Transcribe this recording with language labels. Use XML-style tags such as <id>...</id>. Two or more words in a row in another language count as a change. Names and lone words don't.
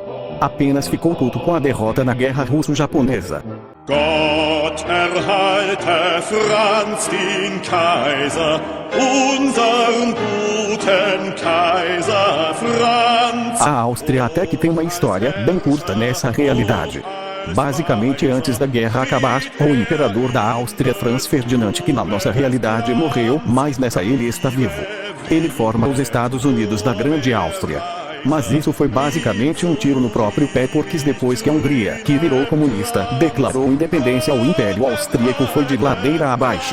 <pt>Apenas ficou puto com a derrota na Guerra Russo-Japonesa.</pt> <de>Gott erhalte Franz den Kaiser, unseren guten Kaiser Franz.</de> <pt>A Áustria até que tem uma história bem curta nessa realidade. Basicamente, antes da guerra acabar, o imperador da Áustria, Franz Ferdinand, que na nossa realidade morreu, mas nessa ele está vivo. Ele forma os Estados Unidos da Grande Áustria. Mas isso foi basicamente um tiro no próprio pé, porque depois que a Hungria, que virou comunista, declarou independência, o Império Austríaco foi de ladeira abaixo.</pt>